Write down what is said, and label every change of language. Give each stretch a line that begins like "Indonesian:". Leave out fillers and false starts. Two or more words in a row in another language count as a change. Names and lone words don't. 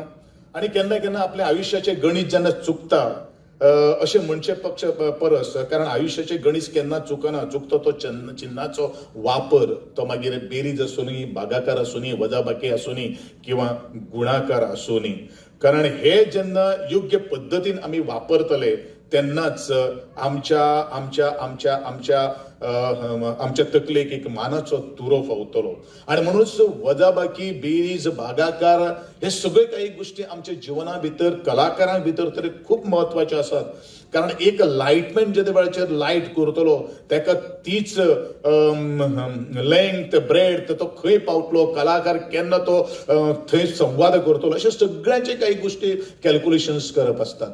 Konkani: आणि केन्ना केन्ना आपल्या आयुश्याचे गणित जेन्ना चुकता अशें म्हणचे पक्ष परस, कारण आयुश्याचे गणित केन्ना चुकता तो चिन्हाचो वापर, तो मागीर बेरीज आसूनी, भागाकार आसूनी, वजाबाकी आसूनी किंवा गुणाकार आसूनी. कारण हे जेन्ना योग्य पद्दतीन आमी वापरतले तेन्नाच आमच्या आमच्या आमच्या आमच्या आमच्या तकलेक एक मानाचो तुरो फावतलो. आणि म्हणूनच वजाबाकी, बेरीज, भागाकार हे सगळे काही गोष्टी आमच्या जिवना भितर, कलाकारां भितर तरी खूप महत्वाच्यो आसात. कारण एक लायटमॅन जे वेळाचेर लायट करतलो तेका तीच
English: length, breadth
Konkani: तो खंय पावतलो, कलाकार केन्ना तो थंय संवाद करतलो, अशे सगळ्यांचे काही गोष्टी कॅल्क्युलेशन्स करप आसतात.